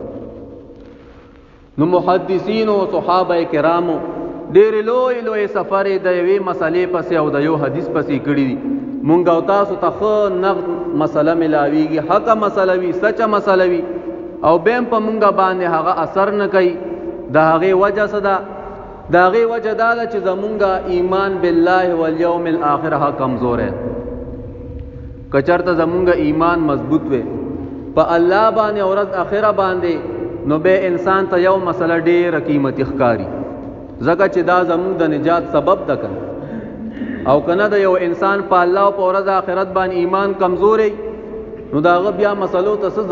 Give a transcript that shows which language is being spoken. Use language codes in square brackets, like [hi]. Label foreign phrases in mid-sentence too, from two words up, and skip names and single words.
[ps] نو محدثین او صحابه کرامو ډېر لوی سفر د یوې مسلې پسې او د یو حدیث پسې کړی دي مونږ او تاسو ته خو نقد مسله ملاویږي حق مسله وی سچ مسله وی او بیم په مونږ باندې هغه اثر نه کوي د هغه وجه صدا د هغه وجه دا چې زمونږ ایمان [ar] بالله والیوم الاخر [ps] ها [ur] کمزور ہے [ps] کچرته زمونږ ایمان مضبوط وي په الله باندې او ورځ اخره باندې نو به انسان ته یو مسله ډېر قیمتي ښکاری زکه چې دا زموږ د نجات سبب ده کنه او کنه د یو انسان په الله او په ورځ آخرت باندې ایمان کمزوري نو داغه بیا مسلو ته څه